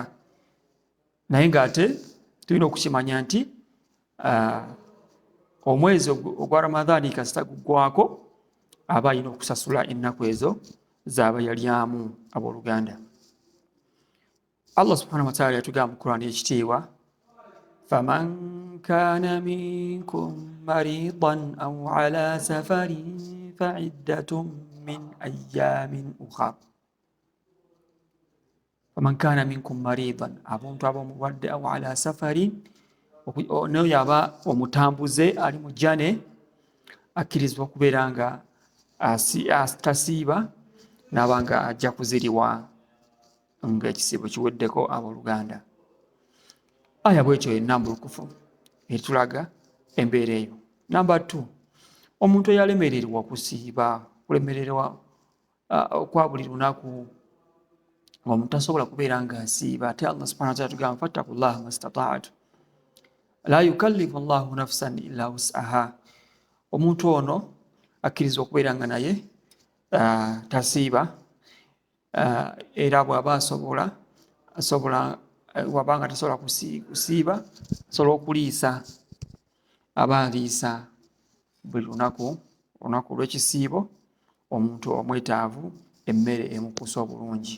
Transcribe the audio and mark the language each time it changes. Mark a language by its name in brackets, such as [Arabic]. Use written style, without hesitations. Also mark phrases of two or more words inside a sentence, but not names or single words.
[Ganda] Naye ng'ate tulina okukimanya nti omwezi ogwa Ramadhaani kasita guggwako aba alina okusasula ennaku ezo z'aba yalyamu. Abooluganda, Allah [Arabic] سبحانه وتعالى [Ganda] yatugamba mu Qur'an ekitiibwa, [Arabic] فمن كان منكم مريضا أو على سفر فعدة من أيام أخر. فمن كان منكم مريضا, [Ganda] abantu ab'omulwadde, [Arabic] أو على سفر, [Ganda] n'oyo aba omutambuze ali mu jjane, akkirizibwa okubeera nga tasiiba n'aba nga ajja kuziriwa ng'ekisiibo kiweddeko. Abooluganda, aya bw'ekyo ennambulukufu etulaga embeera eyo. Namba 2, omuntu eyalemererwa okusiiba, kulemererwa okwa buli lunaku, ng'omuntu tasobola kubeera ng'asiiba. [Arabic] Ate Allah سبحانه وتعالى tugamba فاتقوا الله ما استطعتم لا يكلف الله نفسا إلا وسعها. [Ganda] Omuntu ono akkirizwa okubeera nga naye tasiiba, era bw'aba wabanga tasobola kusiiba, asobola okuliisa, aba aliisa buli lunaku olw'ekisiibo omuntu omwetaavu emmere emukusa obulungi.